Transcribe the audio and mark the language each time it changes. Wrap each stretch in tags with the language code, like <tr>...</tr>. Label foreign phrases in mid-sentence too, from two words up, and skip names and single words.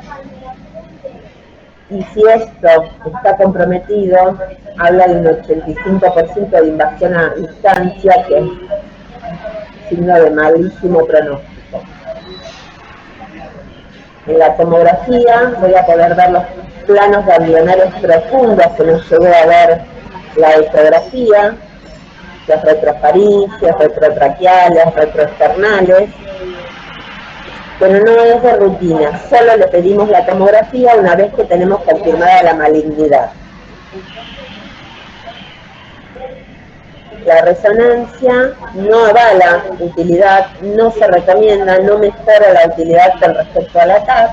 <es>Y si esto está comprometido, habla de un 85% de invasión a distancia, que es signo de malísimo pronóstico. En la tomografía voy a poder ver los planos ganglionarios profundos que nos llevó a ver la ecografía, los retrofaringes, retrotraqueales, retroesternales, pero no es de rutina, solo le pedimos la tomografía una vez que tenemos confirmada la malignidad. La resonancia no avala utilidad, no se recomienda, no mejora la utilidad con respecto a la TAP.</es>